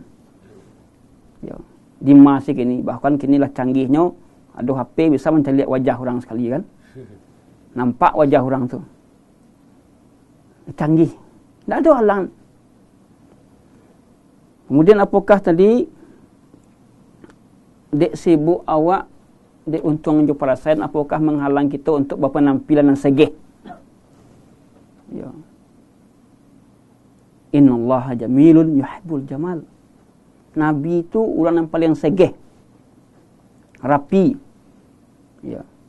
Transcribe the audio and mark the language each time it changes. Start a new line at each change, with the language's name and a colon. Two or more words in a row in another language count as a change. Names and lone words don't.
Minangkabau: Yo.
Indonesian: Di masa kini, bahkan kini lah canggihnya, ada HP bisa mencari wajah orang sekali kan. Nampak wajah orang tu. Canggih. Tak ada halang. Kemudian apakah tadi
Minangkabau: dek sibuk awak, dek untung jo perasaan,
Indonesian: apakah menghalang kita untuk berpenampilan yang segeh? Ya.
Arabic: إن الله جميل يحب الجمال.
Indonesian: Nabi itu orang yang paling segeh. Rapi. Ya.